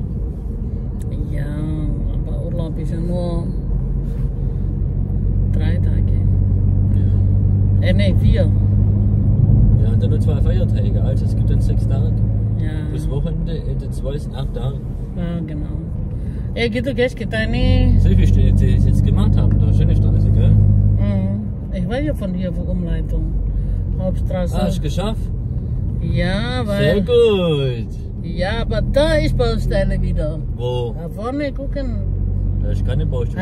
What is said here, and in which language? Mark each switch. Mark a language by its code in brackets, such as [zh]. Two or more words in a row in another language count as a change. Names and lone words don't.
[de] Ja, aber Urlaub ist ja nur 3 Tage. Ja. Nee, 4. Ja, und dann noch 2 Feiertage, also es gibt dann 6 Tage. Ya. Bis Wochenende, Ende 2 sind 8 Tage. Nah, genau. [id] Ya gitu guys, kita ini [de] So wie viel die jetzt gemacht haben, da schöne Straße, gell? ich weiß ja von hier, von Umleitung. Hauptstraße. Ah, hast du geschafft? Ja, Sehr weil. gut. Ja, aber da ist Baustelle wieder. Wo? Da vorne gucken. Da ist keine Baustelle.